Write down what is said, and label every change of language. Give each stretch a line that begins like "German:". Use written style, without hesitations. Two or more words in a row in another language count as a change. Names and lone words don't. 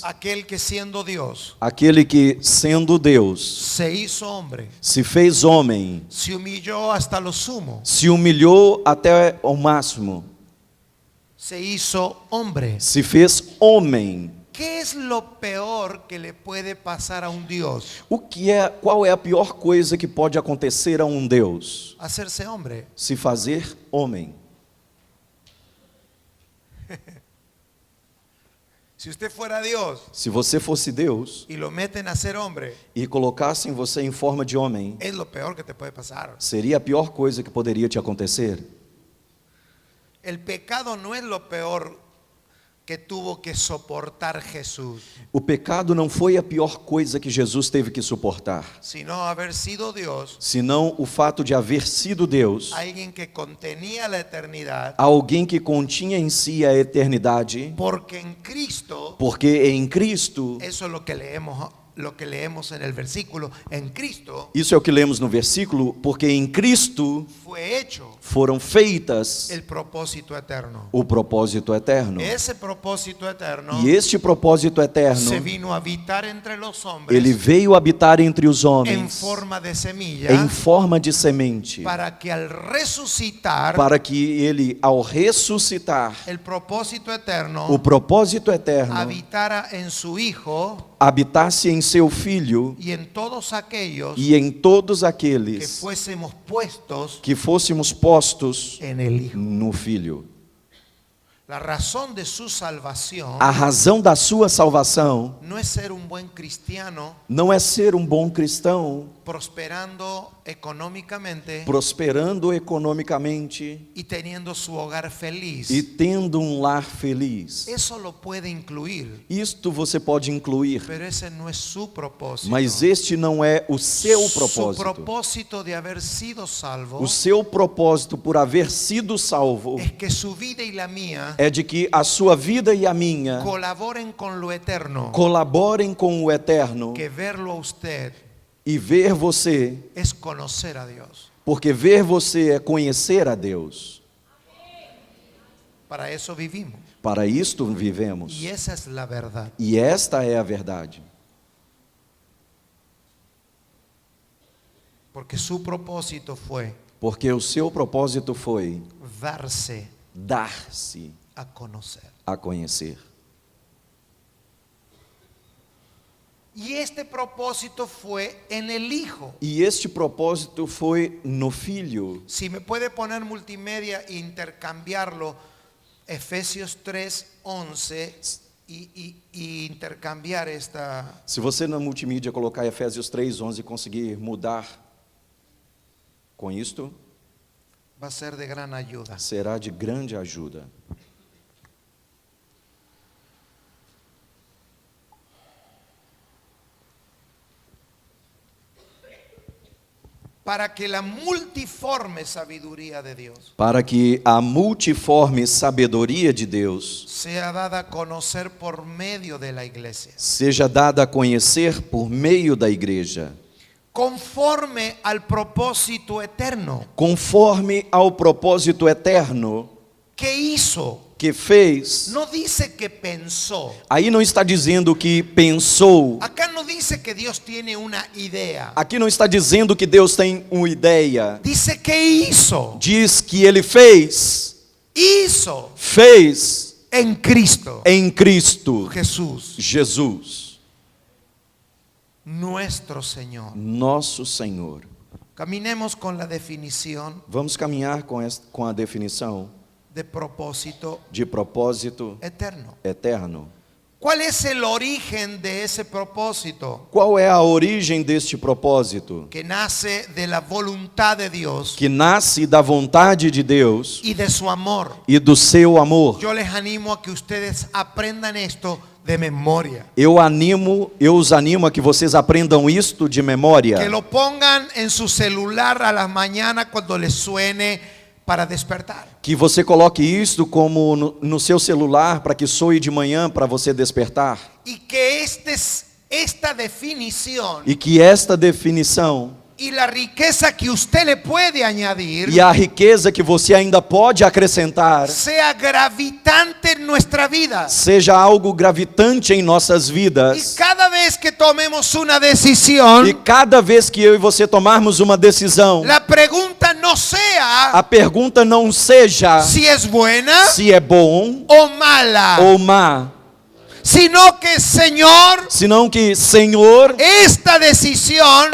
Spanish: Aquel que siendo Dios
Portuguese: Aquele que, sendo Deus,
Spanish: se hizo hombre,
Portuguese: se fez homem,
Spanish: se humilló hasta lo sumo,
Portuguese: se humilhou até o máximo,
Spanish: se hizo hombre.
Portuguese: se fez homem.
Spanish: ¿Qué es lo peor que le puede pasar a un Dios?
Portuguese: Qual é a pior coisa que pode acontecer a um Deus?
Spanish: Hacerse hombre.
Portuguese: Se fazer homem.
Spanish: Si usted fuera Dios
Portuguese: Se você fosse Deus
Spanish: y lo meten a ser hombre,
Portuguese: e colocassem você em forma de homem,
Spanish: es lo peor que te puede pasar.
Portuguese: seria a pior coisa que poderia te acontecer.
Spanish: El pecado no es lo peor que tuvo que soportar Jesús,
Portuguese: O pecado não foi a pior coisa que Jesus teve que suportar,
Spanish: sino haber sido Dios,
Portuguese: senão o fato de haver sido Deus,
Spanish: alguien que contenía la eternidad,
Portuguese: alguém que continha em si a eternidade,
Spanish: porque en Cristo,
Portuguese: porque em Cristo,
Spanish: eso es lo que leemos en el versículo, en Cristo
Portuguese: isso é o que lemos no versículo, porque em Cristo
Spanish: fue hecho
Portuguese: foram feitas
Spanish: el propósito eterno.
Portuguese: o propósito eterno.
Spanish: Ese propósito eterno
Portuguese: E este propósito eterno,
Spanish: se vino a habitar entre los hombres
Portuguese: ele veio habitar entre os
Spanish: en
Portuguese: homens
Spanish: forma de semilla,
Portuguese: em forma de semente,
Spanish: para que al resucitar
Portuguese: para que ele, ao ressuscitar,
Spanish: el propósito eterno
Portuguese: o propósito eterno
Spanish: habitara en su Hijo
Portuguese: habitasse em seu Filho
Spanish: y en todos aquellos
Portuguese: e em todos
Spanish: que
Portuguese: aqueles
Spanish: fuésemos puestos
Portuguese: que fôssemos postos
Spanish: en el Hijo.
Portuguese: no Filho.
Spanish: La razón de su salvación
Portuguese: A razão da sua salvação
Spanish: no es ser un buen cristiano
Portuguese: não é ser um bom cristão,
Spanish: prosperando económicamente
Portuguese: prosperando economicamente
Spanish: y teniendo su hogar feliz.
Portuguese: e tendo um lar feliz.
Spanish: Eso lo puede incluir,
Portuguese: Isto você pode incluir,
Spanish: pero ese no es su propósito.
Portuguese: mas este não é o seu
Spanish: Su
Portuguese: propósito.
Spanish: propósito de haber sido salvo
Portuguese: O seu propósito por haver sido salvo
Spanish: es que su vida y la mía
Portuguese: é de que a sua vida e a minha
Spanish: colaboren con lo eterno,
Portuguese: colaborem com o eterno,
Spanish: que verlo a usted
Portuguese: e ver você,
Spanish: es conocer a Dios.
Portuguese: porque ver você é conhecer a Deus.
Spanish: Para eso vivimos.
Portuguese: Para isto vivemos.
Spanish: Y esa es la verdad.
Portuguese: E esta é a verdade.
Spanish: Porque su propósito fue
Portuguese: Porque o seu propósito foi
Spanish: darse
Portuguese: dar-se
Spanish: a conocer.
Portuguese: a conhecer.
Spanish: Y este propósito fue en el Hijo.
Portuguese: E este propósito foi no Filho.
Spanish: Si me puede poner multimedia e intercambiarlo, Efesios 3:11 y intercambiar esta.
Portuguese: Se você na multimídia colocar Efésios 3:11 e conseguir mudar com isto,
Spanish: Va a ser de gran ayuda.
Portuguese: será de grande ajuda.
Spanish: Para que la multiforme sabiduría de Dios
Portuguese: Para que a multiforme sabedoria de Deus
Spanish: sea dada a conocer por medio de la iglesia,
Portuguese: seja dada a conhecer por meio da igreja,
Spanish: conforme al propósito eterno
Portuguese: conforme ao propósito eterno
Spanish: que hizo.
Portuguese: que fez.
Spanish: No dice que pensó.
Portuguese: Aí não está dizendo que pensou.
Spanish: Acá no dice que Dios tiene una idea.
Portuguese: Aqui não está dizendo que Deus tem uma ideia.
Spanish: Dice que hizo.
Portuguese: Diz que ele fez
Spanish: En Cristo
Portuguese: em Cristo
Spanish: Jesús,
Portuguese: Jesus,
Spanish: nuestro Señor.
Portuguese: nosso Senhor.
Spanish: Caminemos con la definición
Portuguese: Vamos caminhar com a definição
Spanish: de propósito
Portuguese: de propósito
Spanish: eterno.
Portuguese: eterno.
Spanish: ¿Cuál es el origen de ese propósito?
Portuguese: Qual é a origem deste propósito?
Spanish: Que nace de la voluntad de Dios
Portuguese: Que nasce da vontade de Deus
Spanish: y de su amor.
Portuguese: e do seu amor.
Spanish: Yo les animo a que ustedes aprendan esto de memoria.
Portuguese: Eu os animo a que vocês aprendam isto de memória.
Spanish: Que lo pongan en su celular a las mañanas cuando les suene para despertar.
Portuguese: Que você coloque isto como no seu celular para que soe de manhã para você despertar.
Spanish: Y que esta definición
Portuguese: E que esta definição
Spanish: y la riqueza que usted le puede añadir
Portuguese: e a riqueza que você ainda pode acrescentar
Spanish: sea gravitante en nuestra vida.
Portuguese: seja algo gravitante em nossas
Spanish: Y
Portuguese: vidas.
Spanish: cada vez que tomemos una decisión,
Portuguese: E cada vez que eu e você tomarmos uma decisão,
Spanish: la pregunta no sea
Portuguese: a pergunta não seja
Spanish: si es buena
Portuguese: se é bom
Spanish: o mala,
Portuguese: ou má,
Spanish: sino que, Señor,
Portuguese: senão que, Senhor,
Spanish: esta decisión